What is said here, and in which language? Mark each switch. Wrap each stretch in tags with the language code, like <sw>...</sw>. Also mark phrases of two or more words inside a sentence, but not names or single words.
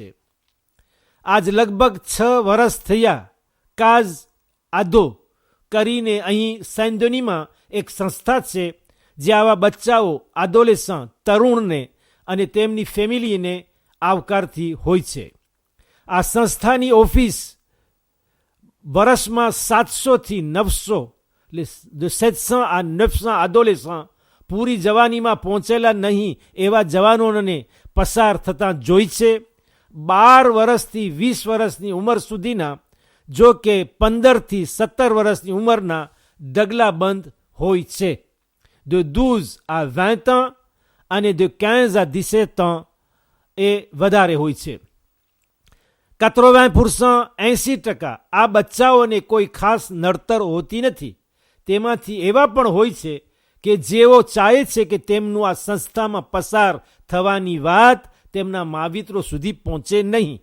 <gu>આજ લગભગ 6 વર્ષ થયા કાઝ આદો કરીને અહીં સેન્ડોનીમાં એક સંસ્થા છે જે આવા બચ્ચાઓ, adolescent, તરુણને અને તેમની ફેમિલીને આવકારતી હોય છે. આ સંસ્થાની ઓફિસ વર્ષમાં 700 થી 900,</gu> <fr>de 700 à 900 adolescents</fr> <gu>પૂરી જવાનીમાં પહોંચેલા નહીં એવા જવાનોને પસાર થતા જોઈ છે. 12 વર્ષથી 20 વર્ષની ઉંમર સુધીના, જો કે 15 થી 17 વર્ષની ઉંમરના ડગલાબંધ હોય છે.</gu> <fr>de 12 à 20 ans અને de 15 à 17 ans</fr> <gu>એ વધારે હોય છે. 80%, 80% આ બચ્ચાઓને કોઈ ખાસ નડતર હોતી નથી. તેમાંથી એવા પણ હોય છે કે જેઓ ચાહે છે કે તેમનું આ સંસ્થામાં પસાર થવાની વાત તેમના માવિત્રો સુધી પહોંચે નહીં.</gu>